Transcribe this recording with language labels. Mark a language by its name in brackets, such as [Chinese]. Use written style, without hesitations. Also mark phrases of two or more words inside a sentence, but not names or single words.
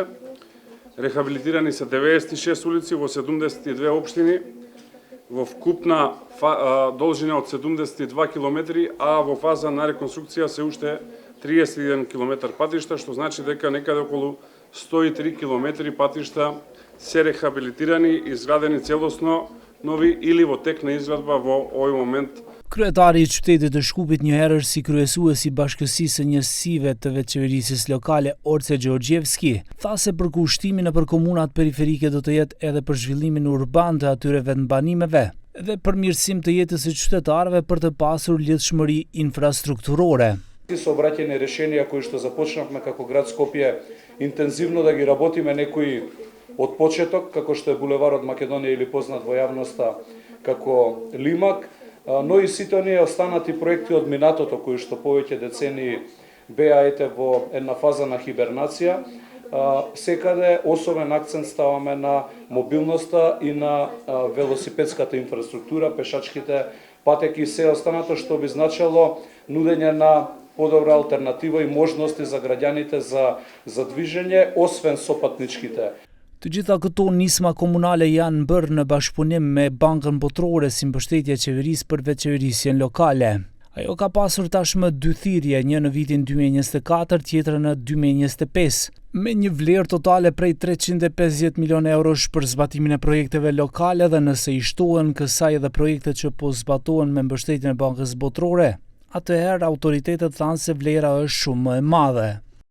[Macedonian] Рехабилитирани се 96 улици во 72 општини, во вкупна должина од 72 километри, а во фаза на реконструкција се уште 31 километар патишта, што значи дека некаде околу 103 километри патишта се рехабилитирани, изградени целосно нови или во тек на изградба во овој момент. [Albanian] Kryetari i qytetit të Shkupit njëherë si kryesues i bashkësisë së njësive të veçëverisë lokale Orce Gjeorgjevski, tha se përkushtimi nëpër komunat periferike do të jetë edhe për zhvillimin urban të atyre vendbanimeve dhe përmirësim të jetës së qytetarëve për të pasur lidhshmëri infrastrukturore. [Macedonian] Со обраќање решенија кои што започнавме како град Скопје интензивно да ги работиме некои од почеток, како што е булеварот Македонија или познат во јавноста како Лимак, но и сите оние останати проекти од минатото кои што повеќе децении беа во една фаза на хибернација. Секаде особен акцент ставаме на мобилноста и на велосипедската инфраструктура, пешачките патеки и се останато што би значило нудење на подобра алтернатива и можности за граѓаните за движење, освен со патничките. [Albanian] Të gjitha këto nisma komunale janë bërë në bashkëpunim me Bankën Botërore si mbështetje e qeverisë për veçëverisjen lokale. Ajo ka pasur tashmë 2 thirrje, një në vitin 2024, tjetra në 2025, me një vlerë totale prej 350 milion eurosh për zbatimin e projekteve lokale dhe nëse i shtohen kësaj edhe projektet që po zbatohen me mbështetjen e Bankës Botërore, atëherë autoritetet thanë se vlera është shumë më e madhe.